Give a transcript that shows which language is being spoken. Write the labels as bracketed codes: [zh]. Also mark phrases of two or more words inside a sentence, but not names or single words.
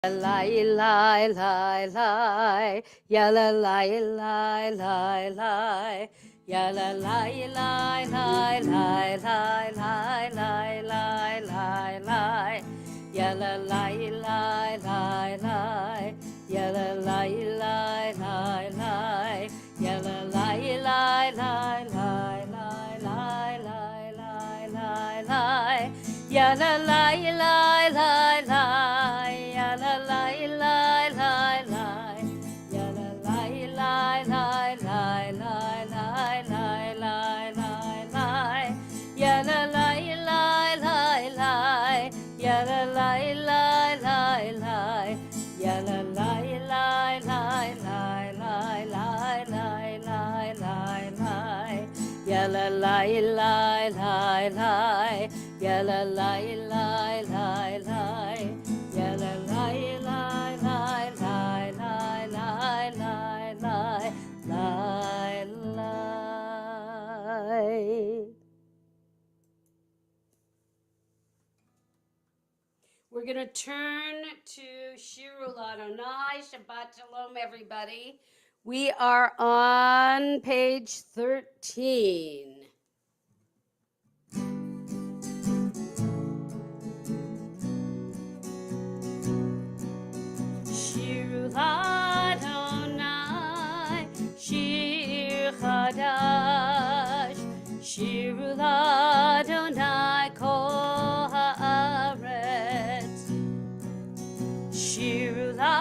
[en] Lie, lie, lie, lie, yalla lie, lie, lie, lie, yalla lie, lie, lie, lie, lie, lie, lie, lie, lie, lie, yalla lie, lie, lie, lie, yalla lie, lie, lie, lie, yalla lie, lie, lie, lie, lie, lie, lie, lie, lie, lie, yalla lie, lie, lie, lie. La la la la la, ya la la la la la la la la la la, ya la la la la la, ya la la la la la, ya la la la la la la la la la, ya la la la la la, ya la la la la la. Yeah, la la la la la la la la la la. We're gonna turn to Shirul Adonai. [he] שבת שלום, [en] everybody. We are on page 13. [he] שירו לאדוני, שיר חדש, שירו לאדוני כל הארץ, שירו